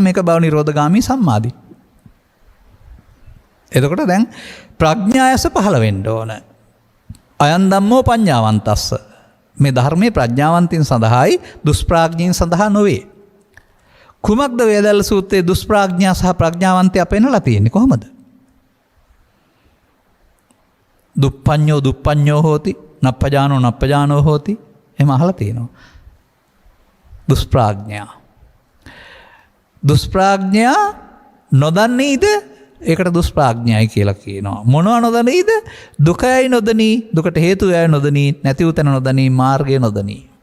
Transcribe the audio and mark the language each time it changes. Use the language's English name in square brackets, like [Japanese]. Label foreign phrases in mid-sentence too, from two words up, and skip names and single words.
[Sinhala] මේක භව නිරෝධගාමී සම්මාදිට්ඨිය. එතකොට දැන් ප්‍රඥායස පහළ වෙන්න ඕන. [Pali] අයන් ධම්මෝ පඤ්ඤාවන්තස්ස. [Sinhala] මේ ධර්මයේ ප්‍රඥාවන්තින් සඳහායි දුෂ්ප්‍රඥයින් සඳහා නොවේ. කුමක්ද වේදල්ල සූත්‍රයේ දුෂ්ප්‍රඥා සහ ප්‍රඥාවන්තය පෙන්නලා තියෙන්නේ කොහොමද? [Pali] දුප්පඤ්ඤෝ හෝති නප්පජානෝ හෝති. [Sinhala] එහෙම අහලා තියෙනවා. දුෂ්ප්‍රඥා නොදන්නේද? ඒකට දුෂ්ප්‍රඥයි කියලා කියනවා. මොනවා නොදන්නේද? දුකයි නොදනී, දුකට හේතුයයි නොදනී, නැති උතන නොදනී, මාර්ගය නොදනී.